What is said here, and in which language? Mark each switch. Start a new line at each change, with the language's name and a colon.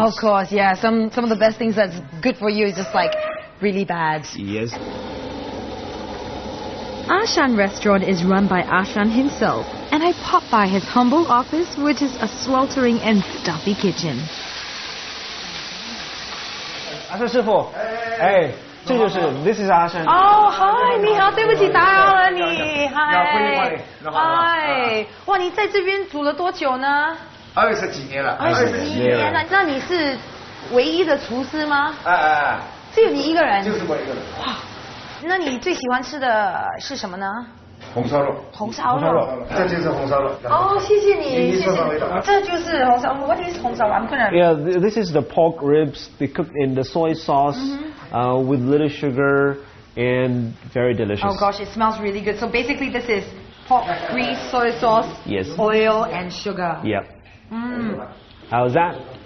English: Of course, yeah. Some of the best things that's good for you is just like really bad. Yes. Ashan restaurant is run by Ashan himself, and I popped by his humble office, which is a sweltering and stuffy kitchen.
Chinese: 阿山师傅，哎，这就是
English: This is
Chinese: 阿山。哦，嗨，你好，对不起，打扰了你，嗨，嗨，哇，你在这边煮了多久呢 20几年了。 20几年了，那你是唯一的厨师吗？只有你一个人？就是我一个人。哇，那你最喜欢吃的是什么呢？红烧肉。红烧肉。这就是红烧肉。哦，谢谢你，谢谢。这就是红烧肉。
English: What is
Chinese: 红烧肉？
English: I'm gonna. Yeah, this is the pork ribs. They cook in the soy sauce with little sugar and very delicious. Oh gosh, it smells really good. So basically, this is pork grease, soy sauce, Yes. oil, and sugar. Yep. How's that?